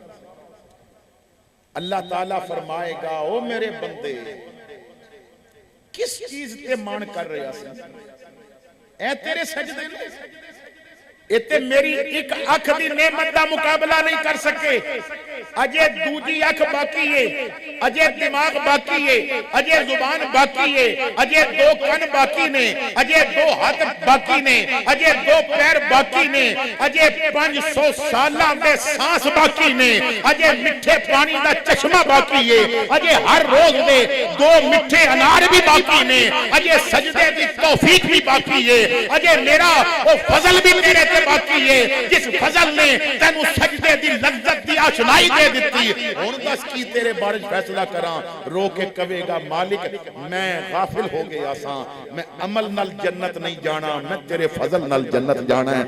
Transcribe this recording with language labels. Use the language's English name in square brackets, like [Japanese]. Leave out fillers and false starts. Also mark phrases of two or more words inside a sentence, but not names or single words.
[Punjabi] اللہ تعالیٰ فرمائے گا او میرے بندے کس چیز تے مان کر رہے ہیں اے تیرے سجدے نے اتے میری ایک اکھ دی نعمت دا مقابلہ نہیں کر سکے. اجے دوجی اکھ باقی ہے اجے دماغ باقی ہے اجے زبان باقی ہے اجے 2 کن باقی نے اجے 2 ہاتھ باقی نے اجے 2 پیر باقی نے اجے 500 سالاں دے سانس باقی نے اجے مٹھے پانی دا چشمہ باقی ہے اجے ہر روز دے 2 مٹھے انار بھی باقی نے اجے سجدے دی توفیق بھی باقی ہے اجے میرا وہ فضل بھی میرے تے باقی ہے جس فضل نے تینوں سجدے دی لذت دی آشنائی دے دیتی. ہن دس کی تیرے بارے فیصلہ کراں. رو کے کہے گا مالک میں غافل ہو گیا ساں میں عمل نال جنت نہیں جانا میں تیرے فضل نال جنت جانا ہے.